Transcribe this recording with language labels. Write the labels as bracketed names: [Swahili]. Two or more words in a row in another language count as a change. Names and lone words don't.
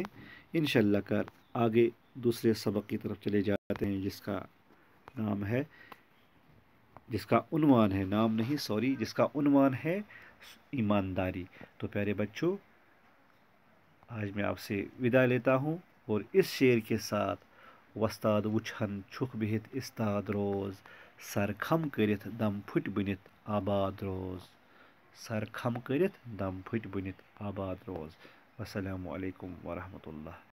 [Hindi] इंशाल्लाह कर आगे दूसरे सबक की तरफ चले जाते हैं, नाम है जिसका उन्वान है, नाम नहीं सॉरी, जिसका उन्वान है ईमानदारी। तो प्यारे बच्चों, आज मैं आपसे विदा लेता हूँ और इस शेर के साथ [Kashmiri] वस्ताद वुछन छुक बिहित इस्ताद रोज, सर खम करित दम फुट बनित आबाद रोज, सर खम करित दम फुट बनित आबाद रोज। [Arabic] السلام عليكم ورحمة الله.